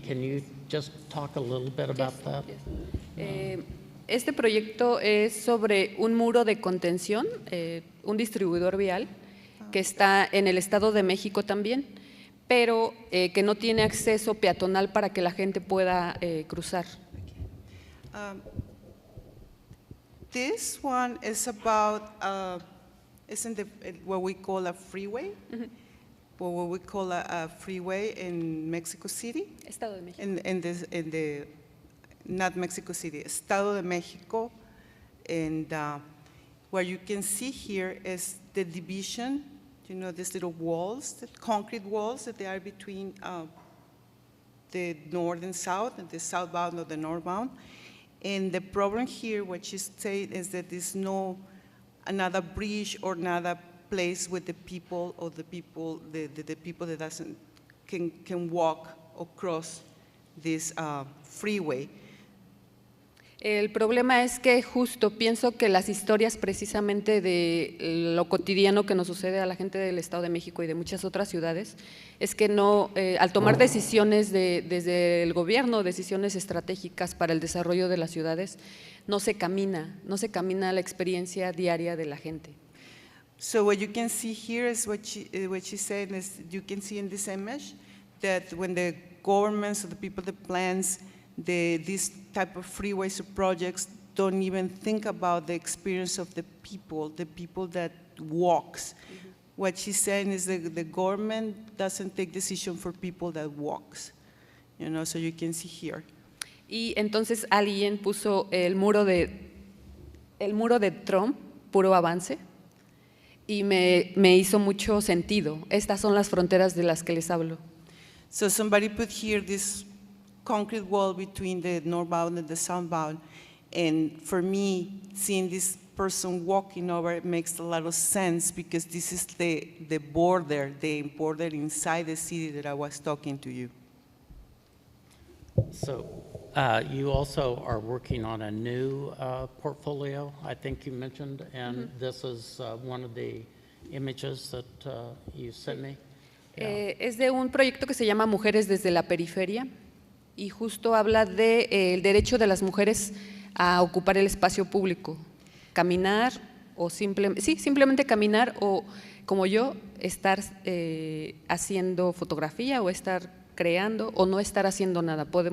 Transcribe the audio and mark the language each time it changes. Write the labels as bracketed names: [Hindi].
[English] Can you just talk a little bit about that? Yes. [Spanish] Este proyecto es sobre un muro de contención, un distribuidor vial que está en el Estado de México también, pero que no tiene acceso peatonal para que la gente pueda cruzar. [English] This one is about, isn't what we call a freeway? Or what we call a freeway in Mexico City? [Spanish] Estado de México. [English] In the not Mexico City, Estado de Mexico, and what you can see here is the division, you know, these little walls, the concrete walls that they are between the north and south, and the southbound or the northbound. And the problem here, what she's saying, is that there's no another bridge or another place with the people or the people that can walk across this freeway. [Spanish] El problema es que justo pienso que las historias precisamente de lo cotidiano que nos sucede a la gente del Estado de México y de muchas otras ciudades es que no, al tomar decisiones desde el gobierno, decisiones estratégicas para el desarrollo de las ciudades, no se camina la experiencia diaria de la gente. [English] So what you can see here is what she said is you can see in this image that when the governments or the people that plans these type of freeways or projects don't even think about the experience of the people that walks. What she's saying is that the government doesn't take decision for people that walks, you know, so you can see here. [Spanish] Y entonces alguien puso el muro de Trump, puro avance, y me hizo mucho sentido. Estas son las fronteras de las que les hablo. [English] So somebody put here this concrete wall between the northbound and the southbound, and for me, seeing this person walking over, it makes a lot of sense because this is the border inside the city that I was talking to you. So you also are working on a new portfolio, I think you mentioned, and this is one of the images that you sent me. [Spanish] Es de un proyecto que se llama Mujeres desde la Periferia y justo habla del derecho de las mujeres a ocupar el espacio público, caminar o simplemente caminar o, como yo, estar haciendo fotografía o estar creando o no estar haciendo nada.